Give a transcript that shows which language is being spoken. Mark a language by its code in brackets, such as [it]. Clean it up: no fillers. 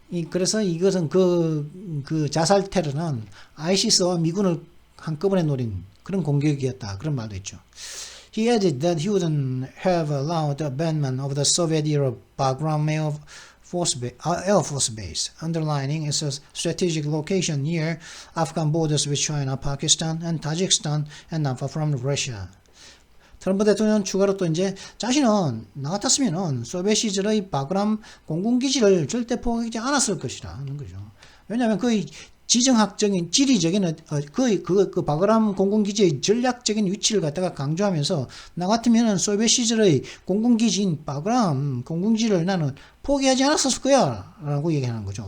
[ko] 그래서 이것은 그 자살 테러는 ISIS와 미군을 한꺼번에 노린 그런 공격이었다. 그런 말도 있죠. [en] He added that he wouldn't have allowed the abandonment of the Soviet-era Bagram Air Force Base, underlining its strategic location near Afghan borders with China, Pakistan, and Tajikistan, and not far from Russia. [ko] 트럼프 대통령은 추가로 또 이제 자신은 나 같았으면은 소비에트 시절의 바그람 공군기지를 절대 포기하지 않았을 것이라 하는 거죠. 왜냐하면 지정학적인 지리적인 그 바그람 공군기지의 전략적인 위치를 갖다가 강조하면서 나 같으면은 소비에트 시절의 공군기지인 바그람 공군기지를 나는 포기하지 않았을 거야 라고 얘기하는 거죠.